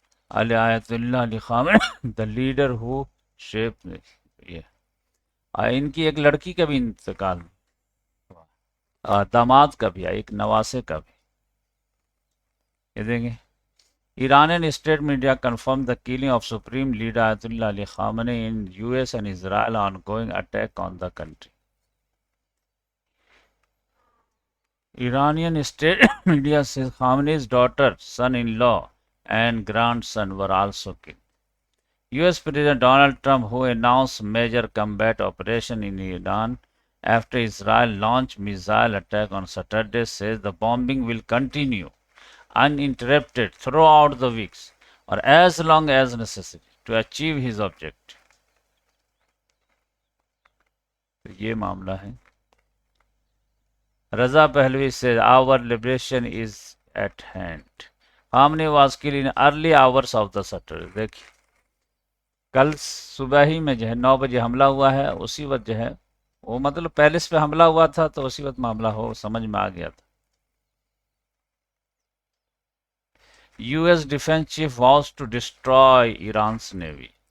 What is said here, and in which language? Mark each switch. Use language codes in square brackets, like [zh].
[en] علی آیت اللہ علی خامنہ دا لیڈر ہو شیپ. [ur] یہ ان کی ایک لڑکی کا بھی انتقال ہوا، داماد کا بھی، ایک نواسے کا بھی. یہ دیکھیں. [en] Iranian state media confirmed the killing of Supreme Leader Ayatollah Ali Khamenei in US and Israel ongoing attack on the country. Iranian state media says Khamenei's daughter, son-in-law, and grandson were also killed. US President Donald Trump, who announced major combat operation in Iran after Israel launched missile attack on Saturday, says the bombing will continue uninterrupted throughout the weeks or as long as necessary to achieve his objective. [ur] تو یہ معاملہ ہے. [en] Reza Pahlavi [ur] سے [en] our liberation is at hand. Khamenei was killed in early hours of the Saturday. [ur] دیکھیے کل صبح ہی میں جو ہے 9 بجے حملہ ہوا ہے، اسی وقت جو ہے وہ مطلب پیلس پہ حملہ ہوا تھا تو اسی وقت معاملہ ہو سمجھ میں آ گیا تھا. [en] US defense chief vows to destroy Iran's navy.